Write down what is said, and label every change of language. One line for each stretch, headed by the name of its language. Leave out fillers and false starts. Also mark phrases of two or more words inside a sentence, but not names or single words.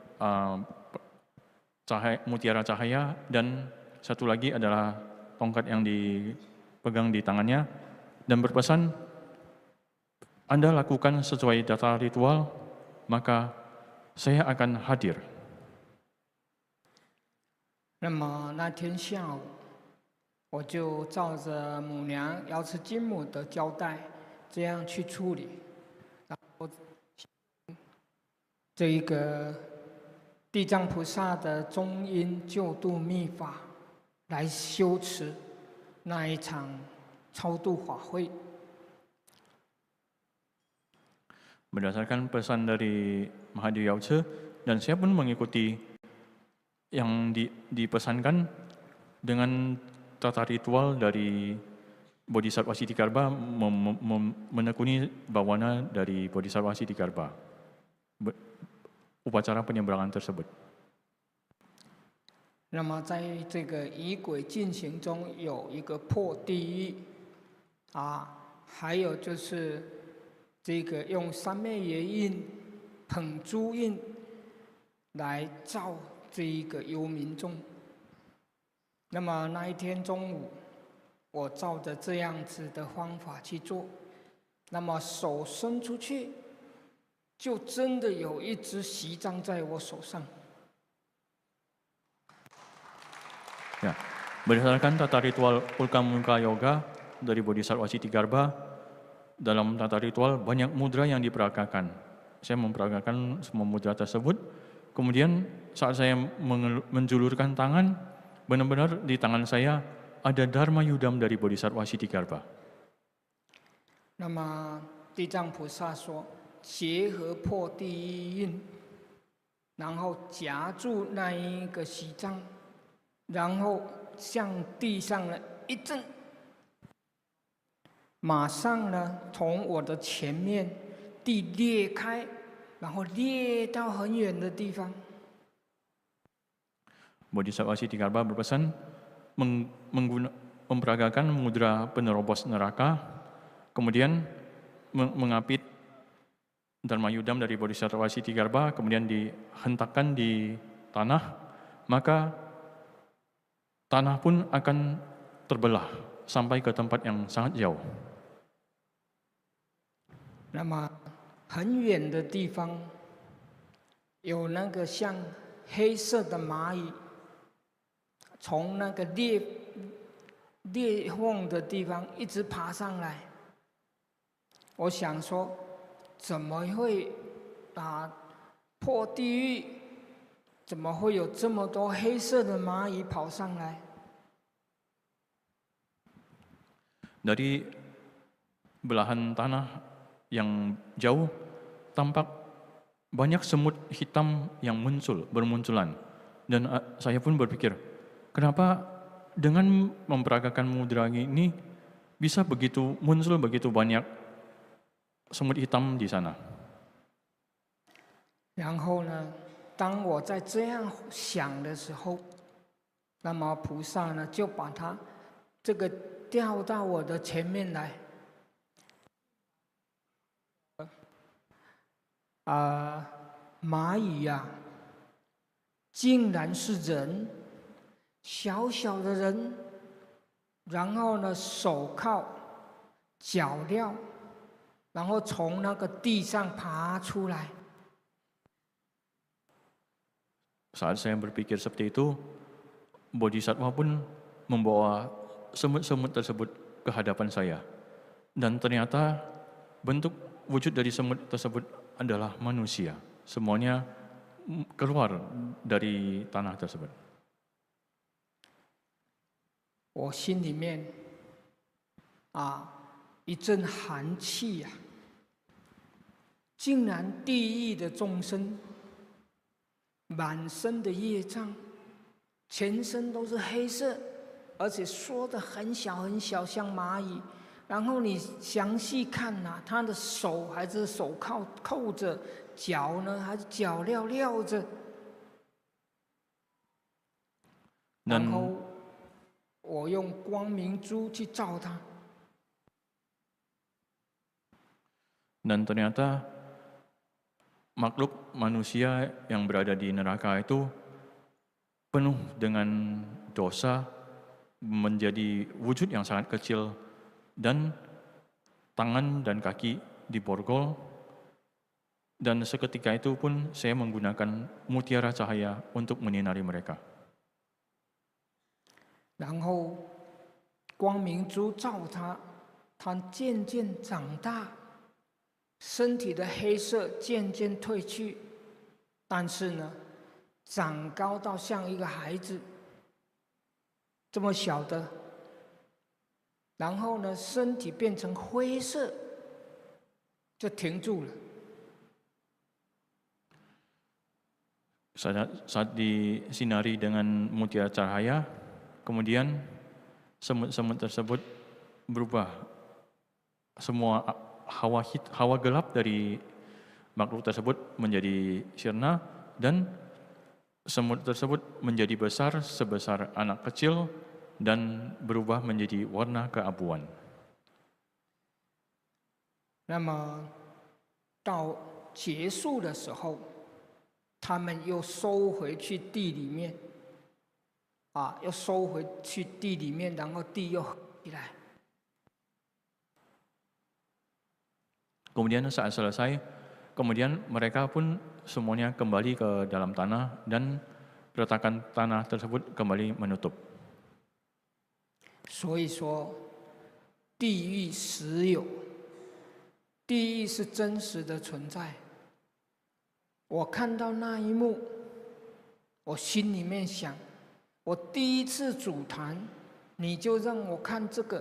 Indonesian: mutiara cahaya, dan satu lagi adalah tongkat yang dipegang di tangannya, dan berpesan, Anda lakukan sesuai tata ritual, maka saya akan hadir.
Chinese: 那么那天下午，我就照着母娘瑶池金母的交代，这样去处理。这一个地藏菩萨的中阴救度密法来修持那一场超度法会。
Indonesian: Berdasarkan pesan dari Mahadewi Yautsu, dan saya pun mengikuti yang dipesankan dengan tata ritual dari Bodhisattva Sthitigarbha, menekuni bawana dari Bodhisattva Sthitigarbha. Upacara penyeberangan tersebut.
Chinese: 那么在这个仪轨进行中，有一个破地狱，还有就是这个用三昧耶印、捧珠印来照这一个幽冥众。那么那一天中午，我照着这样子的方法去做，那么手伸出去。就真的有一只席藏在我手上，
Indonesian: Ya, berdasarkan tata ritual Ulkamuka Yoga dari Bodhisattva Ksitigarbha, dalam tata ritual banyak mudra yang diperagakan. Saya memperagakan semua mudra tersebut. Kemudian saat saya menjulurkan tangan, benar-benar di tangan saya ada Dharma Yudam dari Bodhisattva Ksitigarbha.
Chinese: 那么地藏菩萨说，结合破地狱印，然后夹住那一个西藏，然后向地上呢一震，马上呢从我的前面地裂开，然后裂到很远的地方。
Indonesian: Bodhisattva Ksitigarbha berpesan memperagakan mudra penerobos neraka, kemudian mengapit Dharma Yudam dari Bodhisattva Ksitigarbha, kemudian dihentakkan di tanah, maka tanah pun akan terbelah sampai ke tempat yang sangat jauh.
Chinese: 那么很远的地方，有那个像黑色的蚂蚁，从那个裂缝的地方一直爬上来。我想说，怎么会破地狱？怎么会有这么多黑色的蚂蚁跑上来？
Indonesian: Dari belahan tanah yang jauh, tampak banyak semut hitam yang bermunculan. Dan saya pun berpikir, kenapa dengan memperagakan mudra ini bisa muncul begitu banyak semut hitam di sana.
Chinese: 然后呢，当我在这样想的时候，那么菩萨呢就把它这个调到我的前面来。蚂蚁呀，竟然是人，小小的人，然后呢手铐、脚镣，然后从那个地上爬出来。
Indonesian: Saat saya berpikir seperti itu, Bodhisattva pun membawa semut-semut tersebut ke hadapan saya. Dan ternyata bentuk wujud dari semut tersebut adalah manusia. Semuanya keluar dari tanah tersebut.
Chinese: 我心里面一阵寒气呀！竟然地狱的众生，满身的业障，全身都是黑色，而且缩得很小很小，像蚂蚁。然后你详细看他的手还是手铐扣着，脚呢还是脚镣镣着。然后我用光明珠去照他。
Indonesian: Dan ternyata makhluk manusia yang berada di neraka itu penuh dengan dosa, menjadi wujud yang sangat kecil, dan tangan dan kaki diborgol. Dan seketika itu pun saya menggunakan mutiara cahaya untuk menyinari mereka.
Chinese: 然后光明珠照他，他渐渐长大。身体的黑色渐渐褪去，但是呢，长高到像一个孩子这么小的，然后呢，身体变成灰色，就停住了。
Indonesian: Saat disinari dengan mutiara cahaya, kemudian semut-semut tersebut berubah. Semua hawa gelap dari makhluk tersebut menjadi sirna, dan semut tersebut menjadi besar sebesar anak kecil dan berubah menjadi warna keabuan.
Chinese: 那么到结束的时候，他们又收回去地里面，又收回去地里面，然后地又合起来。
Indonesian: Kemudian saat selesai, kemudian mereka pun semuanya kembali ke dalam tanah dan retakan tanah tersebut kembali menutup.
Chinese: 所以说，地狱实有，地狱是真实的存在。我看到那一幕，我心里面想，我第一次主坛，你就让我看这个。